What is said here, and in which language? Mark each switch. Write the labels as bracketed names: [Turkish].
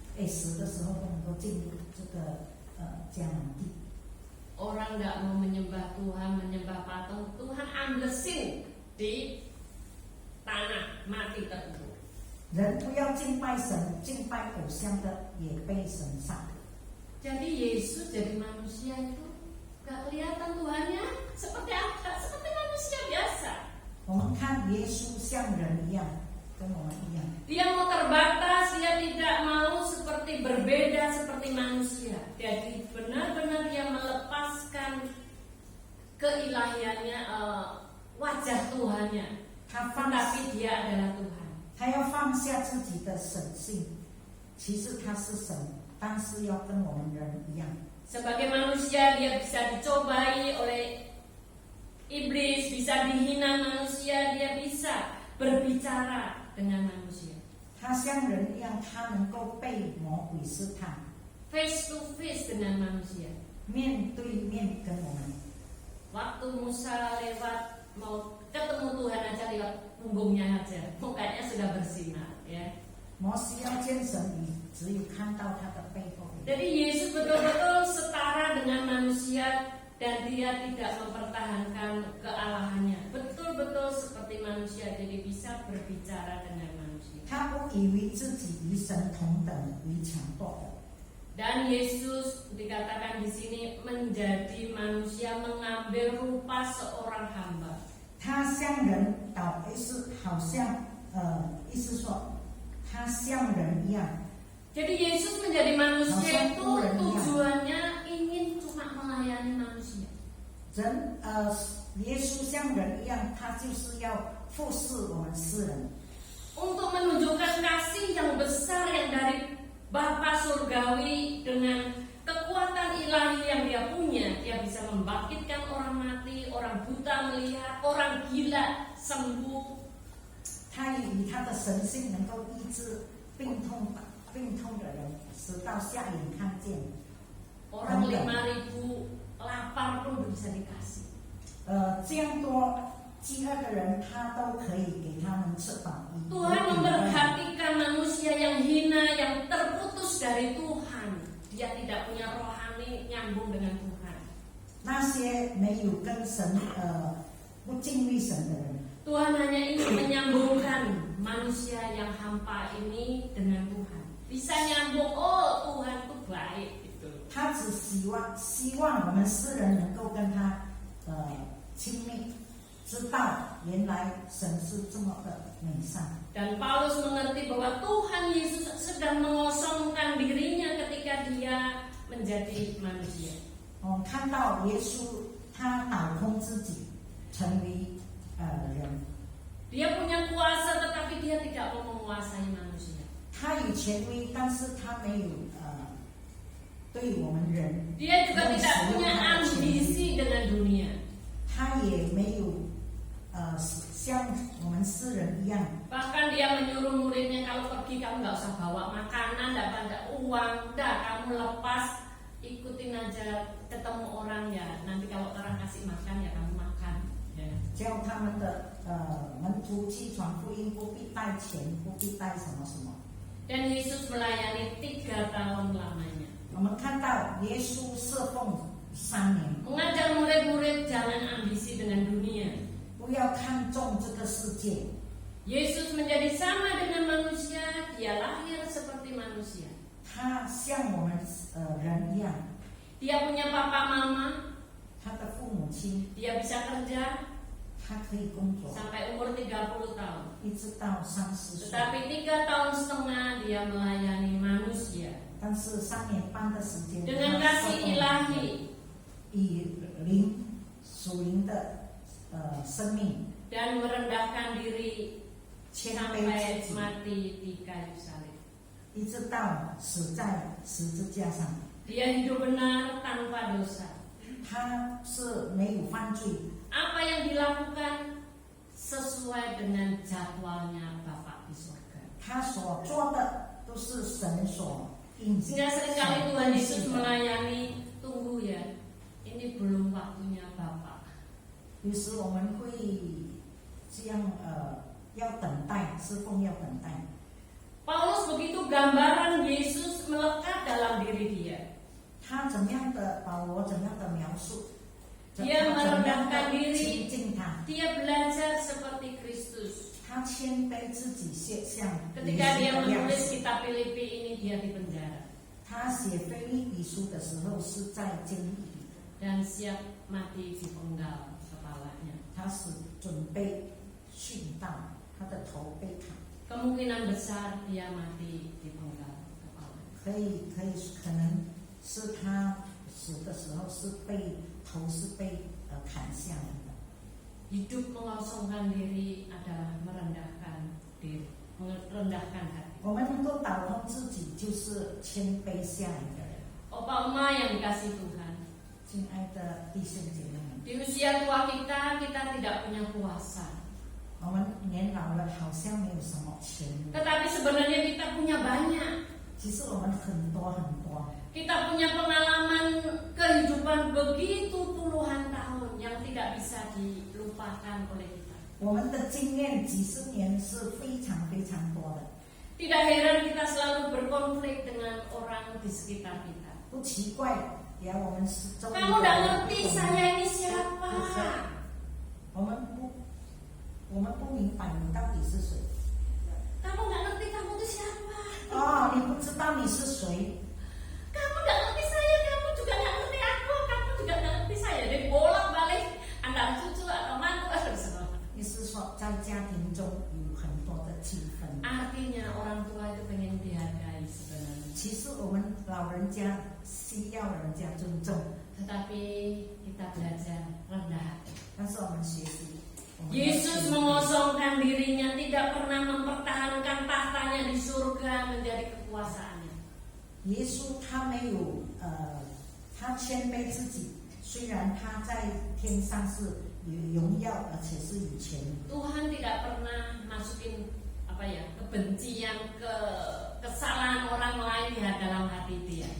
[Chinese] 死的时候不能够进入这个迦南地。 [Indonesian] Orang nggak mau menyembah Tuhan, menyembah patung, Tuhan amblesin di tanah, mati terkubur. [Chinese] 人不要敬拜神，敬拜偶像的也被神杀。 [Indonesian] Jadi Yesus jadi manusia itu nggak kelihatan Tuhannya seperti apa? Seperti manusia biasa. [Chinese] 我们看耶稣像人一样，跟我们一样。 [Indonesian] Dia mau terbatas, dia tidak mau seperti berbeda seperti manusia. Jadi benar-benar dia melepaskan keilahiannya, wajah Tuhannya. Tetapi dia adalah Tuhan. [Chinese] 他要放下自己的神性，其实他是神，但是要跟我们人一样。 [Indonesian] Sebagai manusia dia bisa dicobai oleh iblis, bisa dihina manusia, dia bisa berbicara dengan manusia. [Chinese] 他像人一样，他能够被魔鬼试探， [English] Face to face [Indonesian] dengan manusia. [Chinese] 面对面跟我们。 [Indonesian] Waktu Musa lewat mau ketemu Tuhan aja lewat punggungnya aja, mukanya sudah bersinar, ya. [Chinese] 摩西要见神，你只有看到他的背后。 [Indonesian] Jadi Yesus betul-betul setara dengan manusia dan dia tidak mempertahankan kealahannya. Betul-betul seperti manusia, jadi bisa berbicara dengan manusia. [Chinese] 他不以为自己与神同等为强迫的。 [Indonesian] Dan Yesus dikatakan di sini menjadi manusia, mengambil rupa seorang hamba. [Chinese] 他像人是好像意思说他像人一样。 [Indonesian] Jadi Yesus menjadi manusia itu tujuannya ingin cuma melayani manusia. [Chinese] 人耶稣像人一样，他就是要服侍我们世人， [Indonesian] Untuk menunjukkan kasih yang besar yang dari Bapa Surgawi dengan kekuatan ilahi yang dia punya, dia bisa membangkitkan orang mati, orang buta melihat, orang gila sembuh. [Chinese] 他以他的神性能够医治病痛的人，使到瞎眼看见。 [Indonesian] Orang 5.000 lapar pun bisa dikasih. [Chinese] 这样多饥饿的人，他都可以给他们吃饱。 [Indonesian] Tuhan memperhatikan manusia yang hina, yang terputus dari Tuhan. Dia tidak punya rohani nyambung dengan Tuhan. [Chinese] 那些没有跟神不敬畏神的人， [Indonesian] Tuhan hanya ingin menyambungkan manusia yang hampa ini dengan Tuhan. Bisa nyambung, oh Tuhan itu baik gitu. [Chinese] 他只希望我们世人能够跟他亲密，知道原来神是这么的美善。 [Indonesian] Dan Paulus mengerti bahwa Tuhan Yesus sedang mengosongkan dirinya ketika dia menjadi manusia. [Chinese] 我我们看到耶稣他倒空自己，成为人。 [Indonesian] Dia punya kuasa tetapi dia tidak mau menguasai manusia. [Chinese] 他有权威，但是他没有对我们人， [Indonesian] Dia juga tidak punya ambisi dengan dunia. [Chinese] 他也没有像我们世人一样。 [Indonesian] Bahkan dia menyuruh muridnya kalau pergi kamu nggak usah bawa makanan, nggak ada uang, udah kamu lepas ikutin aja ketemu orang ya. Nanti kalau orang kasih makan ya kamu makan. Ya. [Chinese] 叫他们的门徒去传福音，不必带钱，不必带什么什么。 [Indonesian] Dan Yesus melayani 3 tahun lamanya. [Chinese] 我们看到耶稣侍奉3年， [Indonesian] Mengajar murid-murid jangan ambisi dengan dunia. [Chinese] 不要看重这个世界。 [Indonesian] Yesus menjadi sama dengan manusia, dia lahir seperti manusia. [Chinese] 他像我们人一样， [Indonesian] Dia punya papa mama, [Chinese] 他的父母亲， [Indonesian] dia bisa kerja [Chinese] 他可以工作， [Indonesian] sampai umur 30 tahun. [Chinese] 一直到30岁。 [Indonesian] Tetapi 3 tahun setengah dia melayani manusia [Chinese] 但是3年半的时间， [Indonesian] dengan kasih ilahi [Chinese] 以属灵的生命 [Indonesian] dan merendahkan diri [Chinese] 谦 [Indonesian] sampai [Chinese] 卑自己， [Indonesian] mati di kayu salib. [Chinese] 一直到死在十字架上。 [Indonesian] Dia hidup benar tanpa dosa. [Chinese] 他是没有犯罪， [Indonesian] Apa yang dilakukan sesuai dengan jadwalnya Bapa di surga. [Chinese] 他所做的都是神所应许。 [Indonesian] Sehingga seringkali Tuhan Yesus melayani, tunggu ya, ini belum waktunya Bapa. [Chinese] 有时我们会这样要等待，侍奉要等待。 [Indonesian] Paulus begitu gambaran Yesus melekat dalam diri dia. [Chinese] 他怎么样的保罗怎么样的描述， [Indonesian] Dia [Chinese] 他怎么样 [Indonesian] merendahkan [Chinese] 的 [Indonesian] diri, [Chinese] 亲近他， [Indonesian] dia belajar seperti Kristus. [Chinese] 他谦卑自己，像耶 [Indonesian] Ketika dia [Chinese] 稣的样 [Indonesian] menulis [Chinese] 子。 [Indonesian] kitab Filipi ini, dia di penjara [Chinese] 他写腓立比书的时候是在监狱里， [Indonesian] dan siap mati dipenggal kepalanya. [Chinese] 他是准备殉道，他的头被砍， [Indonesian] Kemungkinan besar dia mati dipenggal kepalanya. [Chinese] 可能是他死的时候是头是被砍下来的。 [Indonesian] Hidup mengosongkan diri adalah merendahkan diri, merendahkan hati. [Chinese] 我们能够倒空自己，就是谦卑下来的人。 [Indonesian] Opa Oma yang dikasih Tuhan, [Chinese] 亲爱的弟兄姐妹们， [Indonesian] di usia tua kita tidak punya kuasa. [Chinese] 我们年老了好像没有什么钱， [Indonesian] Tetapi sebenarnya kita punya banyak. [Chinese] 其实我们很多很多， [Indonesian] Kita punya pengalaman kehidupan begitu puluhan tahun yang tidak bisa dilupakan oleh kita. [Chinese] 我们的经验几十年是非常非常多的。 [Indonesian] Tidak heran kita selalu berkonflik dengan orang di sekitar kita. [Chinese] 不奇怪，也我们是周围的 [Indonesian] Kamu tidak ngerti saya ini siapa? [Chinese] 我们不明白你到底是谁。 [Indonesian] Kamu nggak ngerti kamu itu siapa? [Chinese] 哦，你不知道你是谁， [Indonesian] Kamu nggak ngerti saya, kamu juga nggak ngerti aku, kamu juga nggak ngerti saya. Jadi bolak-balik antara cucu atau mantu atau semua. [Chinese] 意思说在家庭中有很多的气氛。 [Indonesian] Artinya orang tua itu pengen dihargai sebenarnya. [Chinese] 其实我们老人家需要人家尊重， [Indonesian] Tetapi kita belajar rendah hati. [Chinese] 但是我们学习。我们要 [Indonesian] Yesus [Chinese] 谦卑 [Indonesian] mengosongkan dirinya, tidak pernah mempertahankan tahtanya di surga menjadi kekuasaannya. [Chinese] 耶稣他没有他谦卑自己，虽然他在天上是有荣耀，而且是有权。 [Indonesian] Tuhan tidak pernah masukin kebencian, kesalahan orang lain di dalam hati dia.